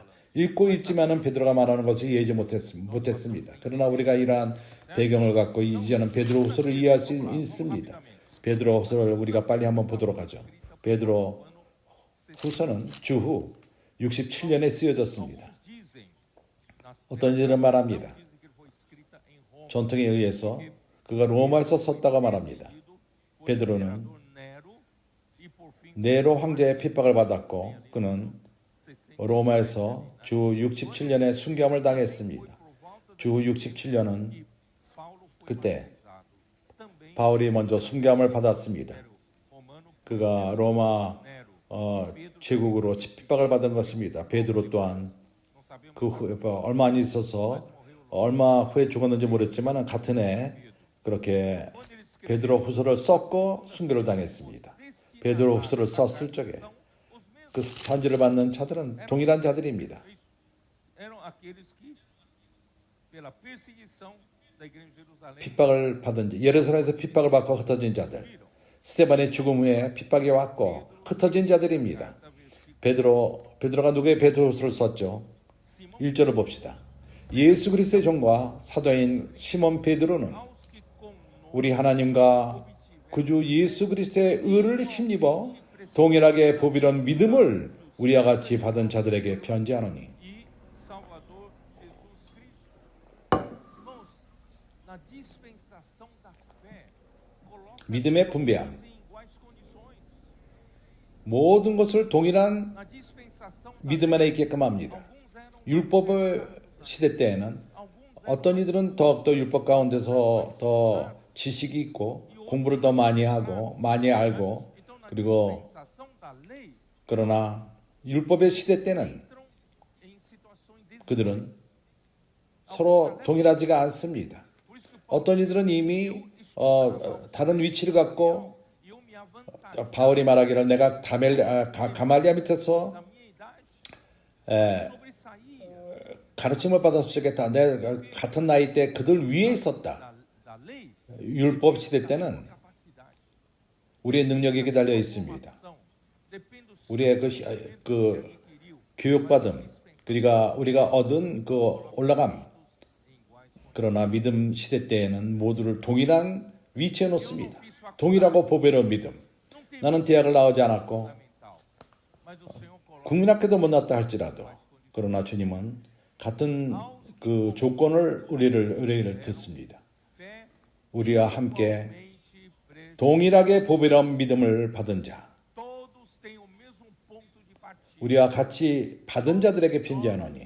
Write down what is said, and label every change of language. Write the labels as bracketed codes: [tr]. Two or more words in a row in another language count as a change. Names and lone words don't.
[ko] 읽고 있지만은 베드로가 말하는 것을 이해하지 못했습니다. 그러나 우리가 이러한 배경을 갖고 이제는 베드로 후서를 이해할 수 있습니다. 베드로 후서를 우리가 빨리 한번 보도록 하죠. 베드로 후서는 주후 67년에 쓰여졌습니다. [pt] Alguns dizem, na [ko] 어떤 이들은 말합니다. [pt] dizem que ele foi escrita em Roma. [ko] 전통에 의해서 그가 로마에서 썼다고 말합니다. 베드로는 [pt] Nero e por fim [ko] 네로 황제의 핍박을 받았고 그는 로마에서 주 67년에 순교함을 당했습니다. 주 67년은 [pt] Paulo foi [ko] 그때 [pt] batizado. Também [ko] 바울이 먼저 순교함을 받았습니다. [pt] Romano [ko] 그가 로마 Nero. 제국으로 핍박을 받은 것입니다. 베드로 또한 [pt] Não sabemos [ko] 그 후에 얼마 안 있어서 얼마 후에 죽었는지 모르겠지만 같은 해 그렇게 베드로 후서를 썼고 순교를 당했습니다. 베드로 후서를 썼을 적에 그 편지를 받는 자들은 동일한 자들입니다. [pt] eram aqueles que pela perseguição da igreja de Jerusalém [ko] 핍박을 받은 자, 예루살렘에서 핍박을 받고 흩어진 자들, 스테반의 죽음 후에 핍박이 왔고 흩어진 자들입니다. 베드로가 누구의 베드로후서를 썼죠? 1절을 봅시다. 예수 그리스도의 종과 사도인 시몬 베드로는 [pt] aos que com [ko] 우리 하나님과 구주 예수 그리스도의 의를 힘입어 동일하게 보비로운 믿음을 우리와 같이 받은 자들에게 편지하노니 [pt] e Salvador Jesus Cristo. Irmãos, na dispensação da fé, coloca [ko] 믿음의 분배함, [pt] em iguais condições. [ko] 모든 것을 동일한 [pt] Na dispensação da [ko] 믿음 안에 있게끔 합니다. [pt] alguns eram [ko] 율법의 시대 때에는 어떤 이들은 더욱더 율법 가운데서 더 지식이 있고 공부를 더 많이 하고 많이 알고 [pt] então na [ko] 그리고 [pt] dispensação da lei [ko] 그러나 율법의 시대 때는 [pt] entram em situações desiguais. [ko] 그들은 서로 동일하지가 않습니다. [pt] Por isso que Paulo [ko] 어떤 이들은 이미 다른 위치를 갖고 [pt] e eu me avançarei [ko] 바울이 말하기를 내가 가말리아 밑에서 [pt] na minha idade sobressair [ko] 가르침을 받았을 적에 내가 같은 나이 때 그들 위에 있었다. [pt] da lei [ko] 율법 시대 때는 [pt] capacidade. [ko] 우리의 능력에게 달려 있습니다. [pt] Então, depende do [ko] 우리의 그 교육받음, 그러니까 우리가 얻은 그 올라감. 그러나 믿음 시대 때에는 모두를 동일한 위치에 놓습니다. 동일하고 보배로운 믿음. 나는 대학을 나오지 않았고 [pt] fundamental. Mas o Senhor coloca [ko] 국민학교도 못 나왔다 할지라도 그러나 주님은 같은 그 조건을 우리를 듣습니다. [pt] fé [ko] 우리와 함께 [pt] mente pre- [ko] 동일하게 보배로운 믿음을 받은 자, [pt] todos têm o mesmo ponto de partida. [ko] 우리와 같이 받은 자들에게 편지하노니